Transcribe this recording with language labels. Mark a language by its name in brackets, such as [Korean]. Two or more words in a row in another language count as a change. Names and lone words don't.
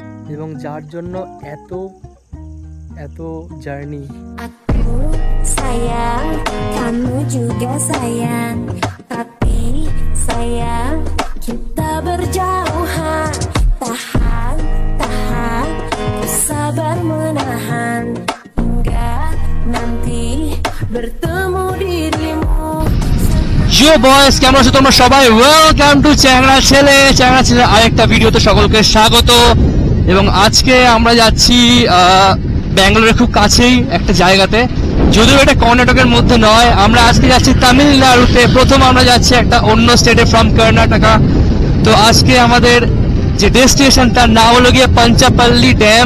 [Bangla] এবং যার জন্য এত এত জার্নি। [Indonesian] Aku sayang, kamu juga sayang, tapi sayang kita berjauhan. Tahan, tahan, sabar menahan hingga nanti bertemu dirimu. [English] Yo boys, [Bangla] কেমন আছো তোমরা সবাই? [English] welcome to [Bangla] চ্যাংড়া ছেলে আরেকটা ভিডিওতে সকলকে স্বাগত। এবং আজকে আমরা যাচ্ছি ব্যাঙ্গালোরের খুব কাছেই একটা জায়গাতে, যদিও এটা কর্ণাটকের মধ্যে নয়। আমরা আজকে যাচ্ছি তামিলনাড়ুতে। প্রথম আমরা যাচ্ছি একটা অন্য স্টেটে ফ্রম কর্ণাটকা। তো আজকে আমাদের যে ডেস্টিনেশন তার নাম হলো গিয়ে পাঞ্চাপাল্লি ড্যাম।